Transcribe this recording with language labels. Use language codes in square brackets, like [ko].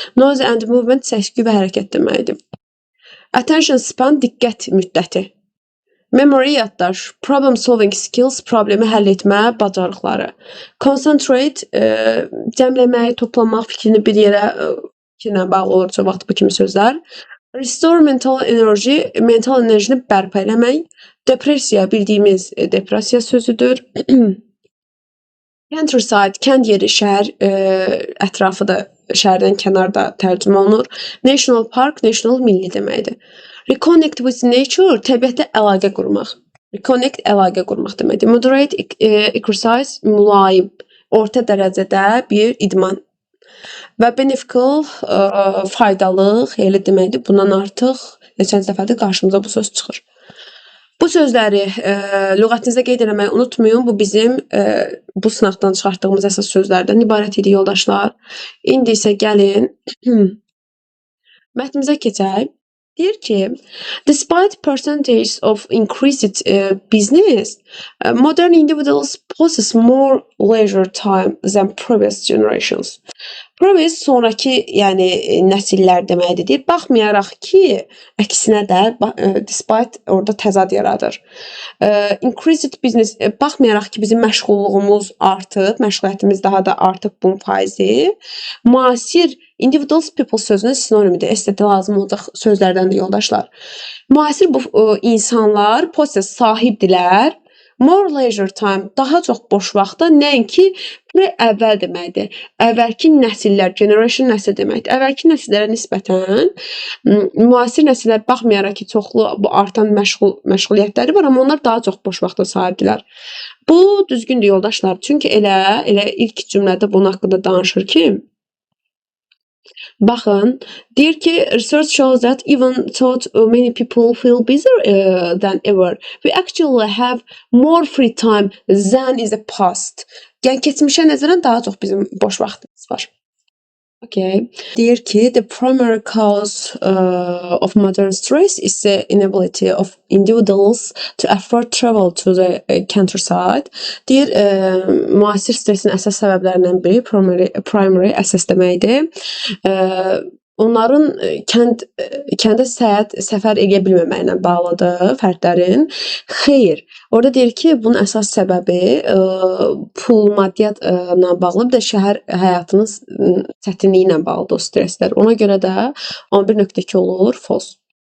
[en] Noise and movement, [az] səs-küy və hərəkət deməkdir. [en] Attention span, [az] diqqət müddəti. Memory, yaddaş. [en] Problem solving skills, [az] problemi həll etmə bacarıqları. Concentrate, cəmləmək, toplamaq, fikrini bir yerə fikirlə bağlı olur çox vaxt bu kimi sözlər. [en] Restore mental energy, [az] mental enerjini bərpa eləmək. Depressiya, bildiyimiz depressiya sözüdür. Countryside, kənd yeri, şəhər ətrafı da şəhərdən kənarda tərcümə olunur. [en] National park, [az] national milli deməkdir. [en] Reconnect with nature, [az] təbiətlə əlaqə qurmaq. Reconnect, əlaqə qurmaq deməkdir. [en] Moderate exercise, [az] mülayim, orta dərəcədə bir idman. Və beneficial, faydalı, xeyirli deməkdir. Bundan artıq neçənci dəfədir qarşımıza bu söz çıxır. Bu sözləri lüğətinizdə qeyd etməyi unutmayın. Bu bizim bu sınaqdan çıxartdığımız əsas sözlərdən ibarət idi yoldaşlar. İndi isə gəlin mətnimizə keçək. Deyir ki, [en] despite percentage of increased business, modern individuals possess more leisure time than previous generations. [az] Previous sonraki, yəni nəsillər deməkdir. Deyir, baxmayaraq ki, əksinə də despite orada təzad yaradır. [en] Increased business, [az] baxmayaraq ki, bizim məşğulluğumuz artıb, məşğuliyyətimiz daha da artıb bunun faizi. Müasir individuals people sözünün sinonimidir. STT lazım olacaq sözlərdəndir yoldaşlar. Müasir bu insanlar possess sahibdilər. [en] More leisure time, [az] daha çox boş vaxtda, nəinki əvvəl deməkdir. Əvvəlki nəsillər, generation nəsil deməkdir. Əvvəlki nəsillərə nisbətən müasir nəsillər baxmayaraq ki, çoxlu bu artan məşğuliyyətləri var, amma onlar daha çox boş vaxta sahibdilər. Bu düzgündür yoldaşlar. Çünki elə ilk cümlədə bunun haqqında danışır ki, baxın, deyir ki, [en] research shows that even though many people feel busier than ever, we actually have more free time than in the past. [az] Yəni, keçmişə nəzərən daha çox bizim boş vaxtımız var. [en] Okay. [az] Deyir ki, [en] the primary cause of modern stress is the inability of individuals to afford travel to the countryside. [az] Deyir, müasir stresin əsas səbəblərindən biri primary əsas deməkdir. Onların kəndə səfər edə bilməməklə bağlıdır fərdlərin. Xeyr, orada deyir ki, bunun əsas səbəbi pul, maddiyyatla bağlı, bir də şəhər həyatının çətinliyi ilə bağlıdır o stresslər. Ona görə də 11.2 olur false.